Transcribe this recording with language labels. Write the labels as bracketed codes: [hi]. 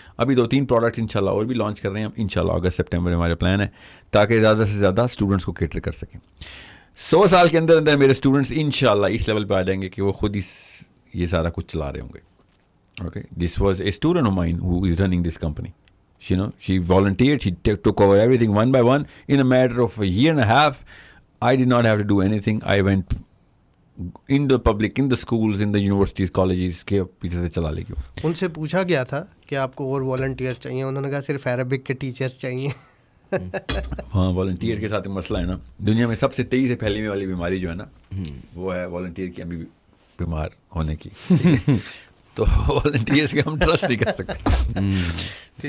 [ur] ابھی 2-3 پروڈکٹ انشاءاللہ اور بھی لانچ کر رہے ہیں ہم, انشاءاللہ اگست سپٹمبر ہمارے پلان ہے, تاکہ زیادہ سے زیادہ اسٹوڈنٹس کو کیٹر کر سکیں. 100 سال کے اندر میرے اسٹوڈنٹس انشاءاللہ اس لیول پہ آ جائیں گے کہ وہ خود ہی یہ سارا کچھ چلا رہے ہوں گے. [en] Okay, this was a student of mine who is running this company. She volunteered, she took over everything one by one in a matter of a year and a half. I did not have to do anything. I went in the public, in the schools, in the universities, colleges [ur] کے پیچھے سے چلا لے گیا. ان سے پوچھا گیا تھا کہ آپ کو اور والنٹیئر چاہیے, انہوں نے کہا صرف عربک کے ٹیچرس چاہیے. ہاں, والنٹیئر کے ساتھ مسئلہ ہے نا, دنیا میں سب سے تیزی سے پھیلنے والی بیماری جو ہے نا, وہ ہے والنٹیئر کی امی بیمار ہونے کی. تو والنٹیئرس کے ہم ٹرسٹ نہیں کر سکتے.